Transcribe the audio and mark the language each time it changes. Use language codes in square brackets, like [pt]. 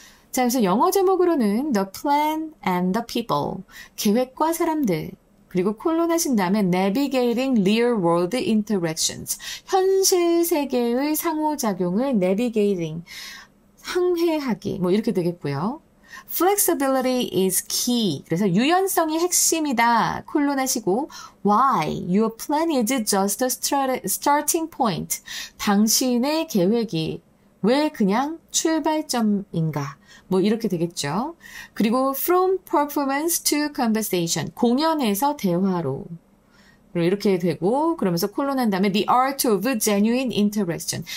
[ko] 자, 그래서 영어 제목으로는 [en] The Plan and the People, [ko] 계획과 사람들, 그리고 콜론하신 다음에 [en] Navigating Real World Interactions, [ko] 현실 세계의 상호작용을 Navigating, 항해하기 뭐 이렇게 되겠고요. [en] Flexibility is key. [ko] 그래서 유연성이 핵심이다. 콜론하시고 [en] Why? Your plan is just a starting point. [ko] 당신의 계획이 왜 그냥 출발점인가? 뭐 이렇게 되겠죠. 그리고 [en] From performance to conversation. [ko] 공연에서 대화로. 이렇게 되고 그러면서 콜론한 다음에 [en] The art of genuine interaction.